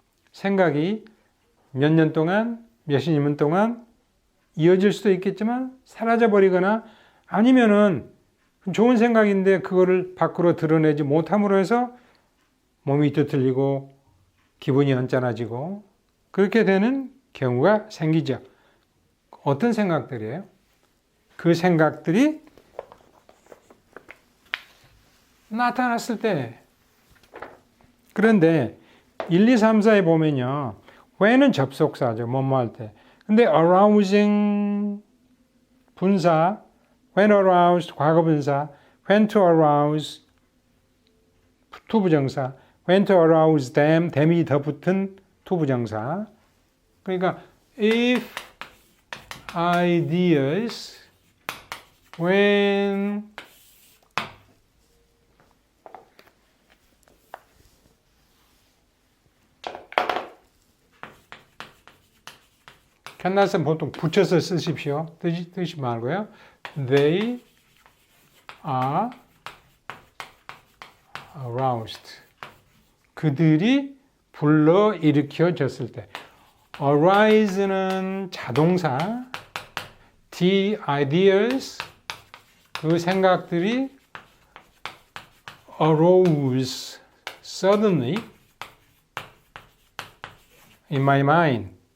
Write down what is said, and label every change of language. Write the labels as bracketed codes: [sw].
[ko] 생각이 몇 년 동안, 몇십 년 동안 이어질 수도 있겠지만 사라져버리거나 아니면은 좋은 생각인데 그거를 밖으로 드러내지 못함으로 해서 몸이 뒤틀리고 기분이 언짢아지고 그렇게 되는 경우가 생기죠. 어떤 생각들이에요? 그 생각들이 나타났을 때 그런데 1, 2, 3, 4에 보면요. when은 접속사죠. 뭐뭐 할 때. 근데 arousing 분사, when aroused 과거분사, when to arouse 투부정사, [en] when to arouse them, [ko] them이 더 붙은 투부정사. 그러니까 if ideas when 캔낫은 보통 붙여서 쓰십시오. 뜻이 말고요. [en] They are aroused. [ko] 그들이 불러 일으켜졌을 때. arise는 자동사. [en] The ideas [ko] 그 생각들이 [en] arose suddenly in my mind.